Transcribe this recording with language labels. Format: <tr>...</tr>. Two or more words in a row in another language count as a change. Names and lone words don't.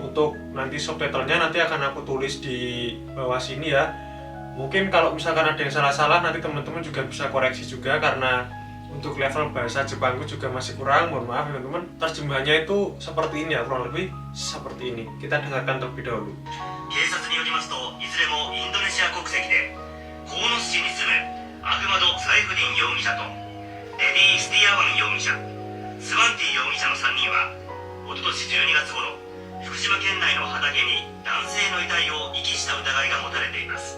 <id>Untuk nanti subtitlenya nanti akan aku tulis di bawah sini ya. Mungkin kalau misalkan ada yang salah-salah nanti teman-teman juga bisa koreksi juga, karena untuk level bahasa Jepangku juga masih kurang, mohon maaf teman-teman. Terjemahannya itu seperti ini ya, kurang lebih seperti ini. Kita dengarkan terlebih dahulu.</id> <ja>警察によりますと、いずれもインドネシア国籍で鴻巣市に住むアフマド・サイフディン容疑者とレディー・スティアワン容疑者、スワンティ容疑者の3人はおととし12月頃、福島県内の畑に男性の遺体を遺棄した疑いが持たれています。</ja>